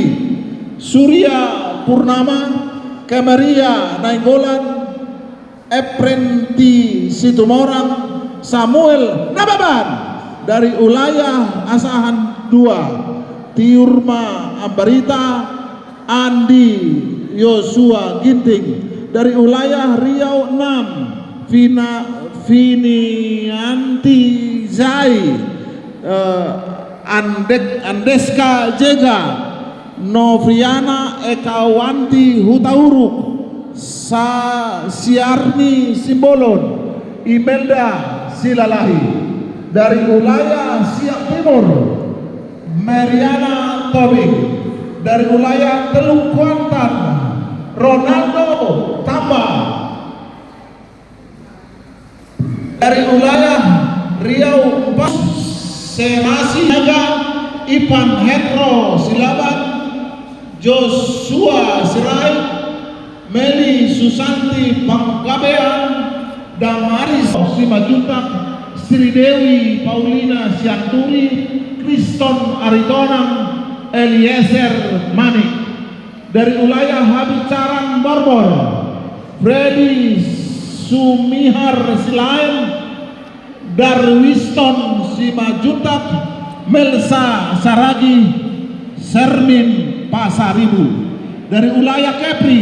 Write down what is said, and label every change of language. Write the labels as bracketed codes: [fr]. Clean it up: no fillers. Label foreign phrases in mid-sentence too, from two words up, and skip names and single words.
[id] Surya Purnama Kemeria Nainggolan Eprenti Situmorang. Samuel Nababan dari wilayah Asahan 2. Tiurma Ambarita Andi Yosua Ginting dari wilayah Riau 6. Vinianti Zai Andeska Jega Novriana Ekawanti Hutauruk Siarni Simbolon Imelda Silalahi dari wilayah Siak Timur. Mariana Tobing dari wilayah Teluk Kuantan. Ronaldo Tamba dari wilayah Riau 4. Semasi Naga Ipan Hendro Silaban. Joshua Sirai Meli Susanti Pangkabean. Damaris Simajutak. Sri Dewi Paulina Sianturi. Kriston Aritonang. Eliezer Manik dari wilayah Habicaran Borbor. Freddy Sumihar Silain. Darwiston Simajutak. Melsa Saragi Sermin Pasaribu dari wilayah Kepri.